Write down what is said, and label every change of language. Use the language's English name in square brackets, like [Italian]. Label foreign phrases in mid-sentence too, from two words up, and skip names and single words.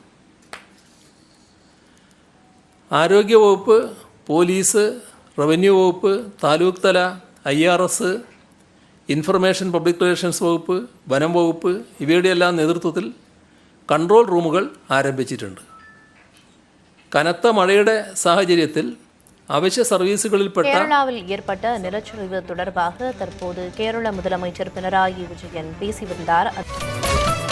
[Malayalam] ആരോഗ്യവകുപ്പ്, പോലീസ്, റവന്യൂ വകുപ്പ്, താലൂക്ക് തല, IRS, [English] information public relations [Malayalam] വകുപ്പ്, വനം വകുപ്പ് ഇവയുടെയെല്ലാം നേതൃത്വത്തിൽ [English] control rooms [Malayalam] ആരംഭിച്ചിട്ടുണ്ട്. കനത്ത മഴയുടെ സാഹചര്യത്തിൽ അവശ്യ സർവീസുകളിൽപ്പെട്ട [Tamil] கேரளாவில் ஏற்பட்ட நிலச்சரிவு தொடர்பாக தற்போது கேரள முதலமைச்சர் பினராயி விஜயன் பேசி வந்தார்.